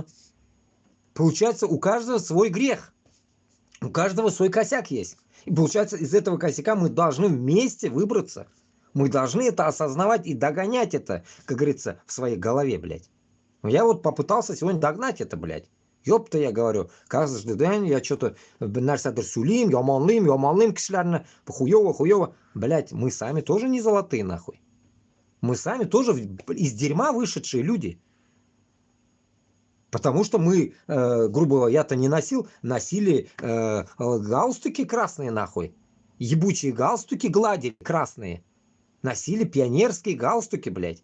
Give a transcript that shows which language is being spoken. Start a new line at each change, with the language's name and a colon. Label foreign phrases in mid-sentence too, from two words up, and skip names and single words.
Russian: Получается, у каждого свой грех. У каждого свой косяк есть. И получается, из этого косяка мы должны вместе выбраться. Мы должны это осознавать и догонять это, как говорится, в своей голове, блядь. Я вот попытался сегодня догнать это, блядь. Ёпта, я говорю, каждый день я что-то
Tatar: нәрсәдер сөйлейм, яманлыйм кешеләрне,
Russian: хуёво. Блядь, мы сами тоже не золотые, нахуй. Мы сами тоже из дерьма вышедшие люди. Потому что мы, грубо говоря, я-то не носили галстуки красные, нахуй. Ебучие галстуки гладили красные. Носили пионерские галстуки, блядь.